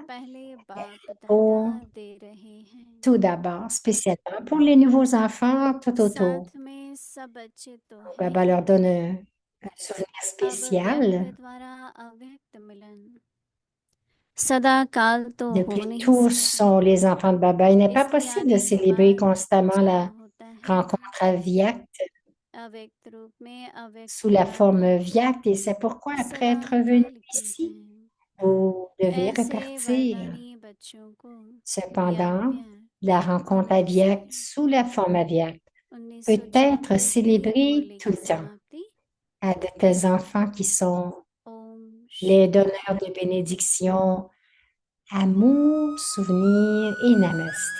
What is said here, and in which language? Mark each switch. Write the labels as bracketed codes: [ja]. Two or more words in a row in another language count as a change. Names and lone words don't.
[hi] पहले बाप [fr] pour [hi] दादा दे रहे हैं [fr] tout d'abord, spécialement pour les nouveaux enfants tout autour. [hi] साथ में सब बच्चे तो हैं [fr] Baba [hi] ही [fr] leur donne un souvenir [hi] अब व्यक्त [fr] spécial. [hi] द्वारा अव्यक्त मिलन सदा काल तो हो [fr] Depuis [hi] नहीं [fr] tous [hi] सकता, [fr] sont les enfants de Baba. Il n'est pas [hi] इसके [fr] possible de [hi] आने के [fr] célébrer [hi] बाद [fr] constamment [hi] क्या [fr] la [hi] होता है? [fr] rencontre avyakta [hi] अव्यक्त रूप में अव्यक्त [fr] sous la [hi] पिता [fr] forme [hi] का [fr] vyakta. Et c'est pourquoi, après [hi] सदा [fr] être revenu [hi] काल के [fr] ici, [hi] हैं। [fr] vous devez [hi] ऐसे [fr] repartir. [hi] वरदानी बच्चों को [fr] Cependant, [hi] प्यार [fr] la rencontre [hi] नमस्ते। [fr] avyakta sous la forme avyakta peut [hi] 1904 [fr] être [hi] की [fr] célébrée [hi] मुरली [fr] tout [hi] की [fr] le temps [hi] समाप्ति। [fr] à de tels enfants qui sont [hi] ओम [fr] les [hi] शांति। [fr] donneurs de bénédictions, amour, souvenir et namasté.